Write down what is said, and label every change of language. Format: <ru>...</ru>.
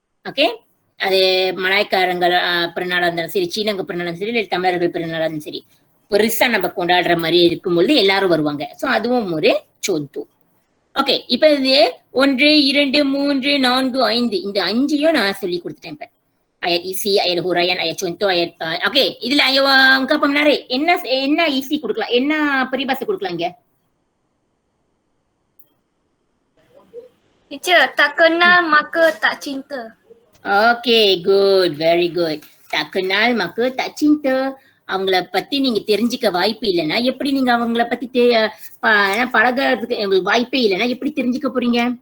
<ta>Okay, அது மலாய்க்காரங்கள் பிறநாளா இருந்தாலும் சரி, சீனங்க பிறநாளும் சரி, இல்லை தமிழர்கள் பிறநாளும் சரி, பெருசா நம்ம கொண்டாடுற மாதிரி இருக்கும்பொழுது எல்லாரும் வருவாங்க. சோ அதுவும் ஒரு சொத்து. ஓகே, இப்ப இது 1, 2, 3, 4, 5 இந்த 5ஐயும் நான் சொல்லி கொடுத்துட்டேன்.</ta> <ms>இப்ப ayat isi, ayat huraian, ayat contoh, ayat okey, இதுல ungkapan menarik.</ms> <ta>என்ன isi கொடுக்கலாம், என்ன peribahasa கொடுக்கலாம் இங்க?</ta> <ms>Teacher, tak kenal maka tak cinta.</ms> <en>Okay, good, very good.</en> <ms>Tak kenal maka tak cinta.</ms> <ta>அவங்கள பத்தி நீங்க தெரிஞ்சுக்க வாய்ப்பு இல்லைன்னா எப்படி நீங்க அவங்கள பத்தி பழகிறதுக்கு வாய்ப்பே இல்லைன்னா எப்படி தெரிஞ்சுக்க போறீங்க?</ta>